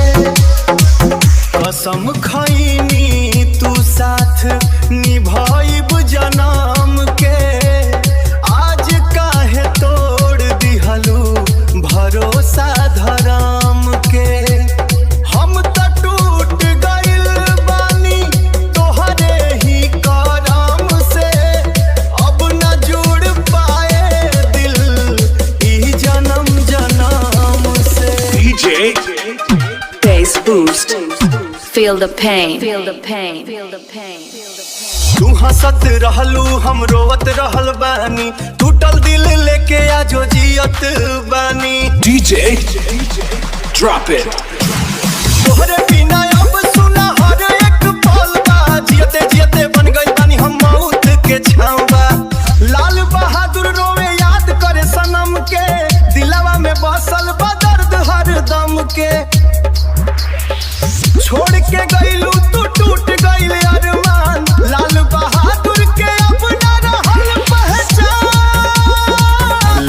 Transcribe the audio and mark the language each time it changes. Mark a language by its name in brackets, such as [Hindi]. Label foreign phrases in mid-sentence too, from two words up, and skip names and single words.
[Bhojpuri] कसम खैनी तू साथ निभाइब जनम के, आज काहे तोड़ दिहलू भरोसा धरम के। हम त टूट गइल बानी तोहरे ही करम से, अब न जुड़ पाए दिल ई जन्म जन्म से। [English] DJ Bass boost. Feel the pain. Feel the pain. Feel the pain. [Bhojpuri] तू हंसत रहलू हम रोवत रहल बानी, टूटल दिल लेके आजो जियत बानी। [English] DJ drop it. [Bhojpuri] तोहरे बिना अब सुना हर एक पल बा, जियते जियते बन गई बानी हम मौत के छांवा। लाल बहादुर रोवे याद करे सनम के, दिलवा में बसल बा दर्द हर दम के। छोड़ के गइलू तू टूट गइल अरमान, लाल बहादुर के अपना रहल पहचान।